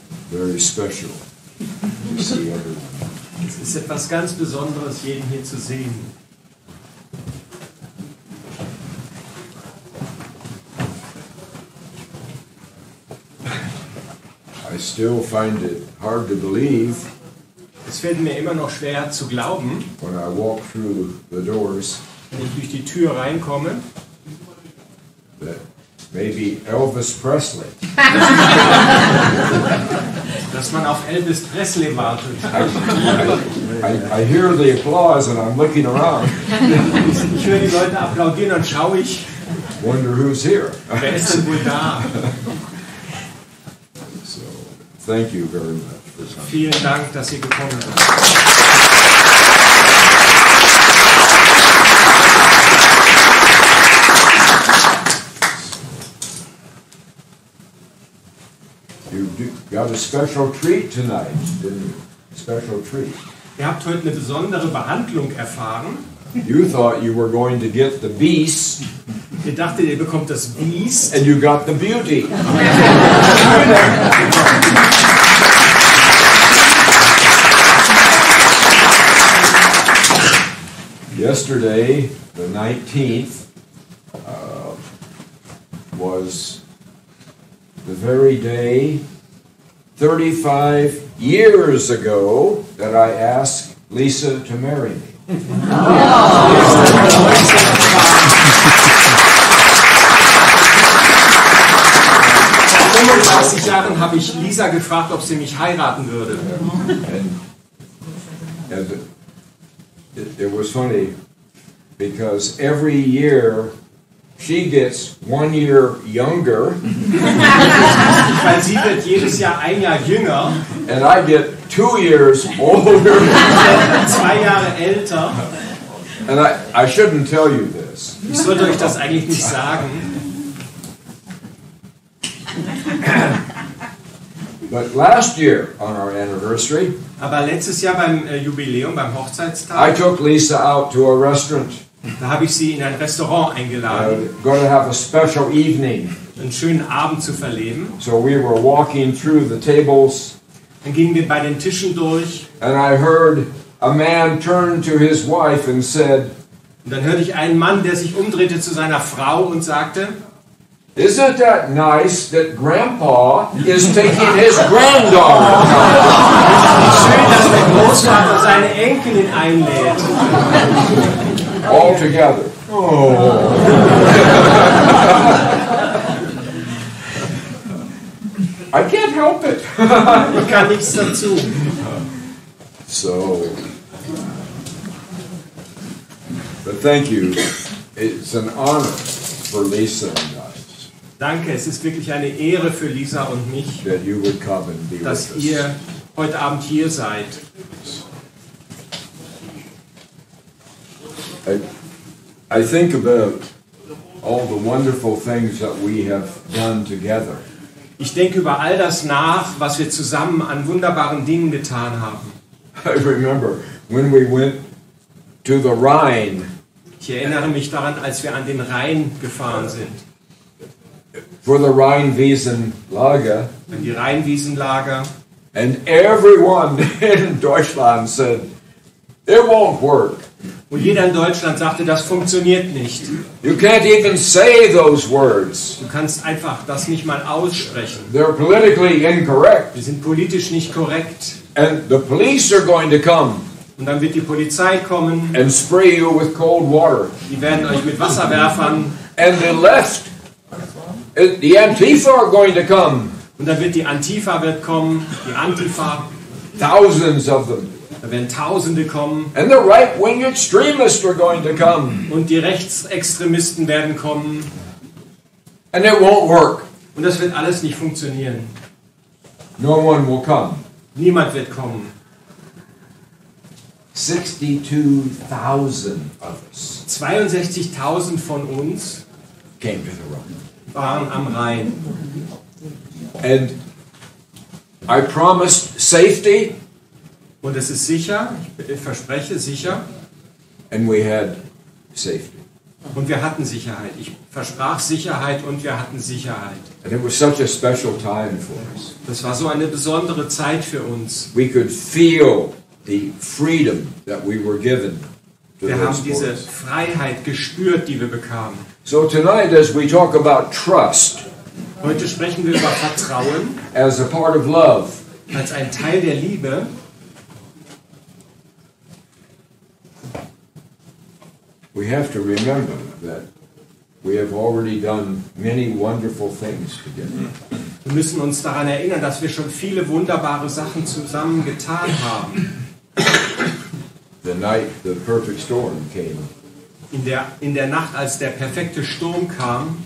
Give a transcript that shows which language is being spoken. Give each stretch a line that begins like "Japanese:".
English: Very special to see everyone.
German: Es ist etwas ganz Besonderes, jeden hier zu sehen.
English: I still find it hard to believe
German: Es fällt mir immer noch schwer zu glauben,
English: when I walk through the doors
German: wenn ich durch die Tür reinkomme,
English: that maybe Elvis Presley,
German: dass man auf Elvis Presley wartet.
English: I hear the applause and I'm looking around,
German: Ich höre die Leute applaudieren und schaue ich,
English: wonder who's here.
German: wer ist denn wohl da?
English: So, thank you very much for coming.
German: Vielen Dank, dass ihr gekommen seid.
English: You got a special treat tonight, didn't you? Special treat.
German: Ihr habt heute eine besondere Behandlung erfahren.
English: You thought you were going to get the beast,
German: Ihr dachtet, ihr bekommt das Biest.
English: and you got the beauty. Yesterday, the 19th, was the very day 35 years ago that I asked Lisa to marry me.
German: Vor 35 Jahren habe ich Lisa gefragt, ob sie mich heiraten würde.
English: And it was funny because every year she gets 1 year younger
German: Weil sie wird jedes Jahr ein Jahr jünger,
English: and I get 2 years older.
German: 2 Jahre älter.
English: And I shouldn't tell you this,
German: Ich sollte euch das eigentlich nicht sagen.
English: but last year on our anniversary,
German: Aber letztes Jahr beim Jubiläum, beim
English: I
German: Hochzeitstag,
English: took Lisa out to a restaurant.
German: da habe ich sie in ein Restaurant eingeladen,
English: Going to have a special evening.
German: einen schönen Abend zu verleben.
English: So we were walking through the tables,
German: Dann gingen wir bei den Tischen durch
English: and I heard a man turn to his wife and said,
German: und dann hörte ich einen Mann, der sich umdrehte zu seiner Frau und sagte:
English: "Isn't that nice that Grandpa is taking his granddaughter?"
German: Schön, dass der Großvater seine Enkelin einlädt.
English: All together. Oh. I can't help it.
German: Ich kann nichts dazu.
English: So, but thank you. It's an honor for Lisa and I
German: Danke, es ist wirklich eine Ehre für Lisa und mich,
English: that you would come and be
German: dass
English: with us.
German: ihr heute Abend hier seid.
English: I think about all the wonderful things that we have done together.
German: Ich denke über all das nach, was wir zusammen an wunderbaren Dingen getan haben.
English: I remember when we went to the Rhine
German: Ich erinnere mich daran, als wir an den Rhein gefahren sind,
English: for the Rheinwiesenlager,
German: an die Rheinwiesenlager.
English: and everyone in Deutschland said, "It won't work.
German: Und jeder in Deutschland sagte, das funktioniert nicht.
English: You can't even say those words.
German: Du kannst einfach das nicht mal aussprechen.
English: They're politically incorrect.
German: Wir sind politisch nicht korrekt.
English: And the police are going to come
German: Und dann wird die Polizei kommen,
English: and spray you with cold water.
German: die werden euch mit Wasserwerfern,
English: And the left, the Antifa are going to come.
German: und dann wird die Antifa kommen, die Antifa,
English: Thousands of them.
German: da werden Tausende kommen
English: And the right-wing extremists are going to come.
German: und die Rechtsextremisten werden kommen
English: And it won't work.
German: und das wird alles nicht funktionieren.
English: No one will come.
German: Niemand wird kommen.
English: 62,000 of us
German: 62.000 von uns
English: came to the Rome.
German: waren am Rhein.
English: And I promised safety,
German: Und es ist sicher, ich verspreche sicher,
English: and we had safety.
German: und wir hatten Sicherheit. Ich versprach Sicherheit und wir hatten Sicherheit.
English: And it was such a special time for us.
German: Das war so eine besondere Zeit für uns.
English: We could feel the freedom that we were given to
German: Wir
English: those
German: haben diese
English: boys.
German: Freiheit gespürt, die wir bekamen.
English: So tonight, as we talk about trust
German: Heute sprechen wir über Vertrauen
English: as a part of love,
German: als ein Teil der Liebe.
English: we have to remember that we have already done many wonderful things together.
German: Wir müssen uns daran erinnern, dass wir schon viele wunderbare Sachen zusammen getan haben.
English: The night the perfect storm came,
German: In der Nacht, als der perfekte Sturm kam,